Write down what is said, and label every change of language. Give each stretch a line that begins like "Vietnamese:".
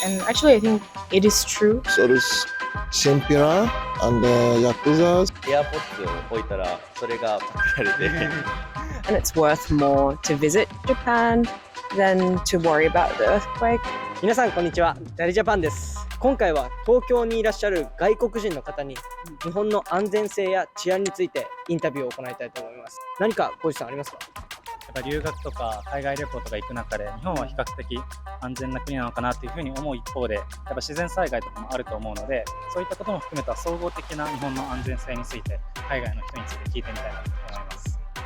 English: And actually, I think it is true. So there's Senpira and Yakuza.
Japanese: エアポッツを置いたらそれがパクられて
English: And it's worth more to visit Japan than to worry about the earthquake.
Japanese: 皆さんこんにちは、ダリジャパンです。今回は東京にいらっしゃる外国人の方に日本の安全性や治安についてインタビューを行いたいと思います。何か浩司さんありますか？やっぱ留学とか海外旅行とか行く中で日本は比較的安全な国なのかなというふうに思う一方で、やっぱ自然災害とかもあると思うので、そういったことも含めた総合的な日本の安全性について海外の人について聞いてみたいなと思います。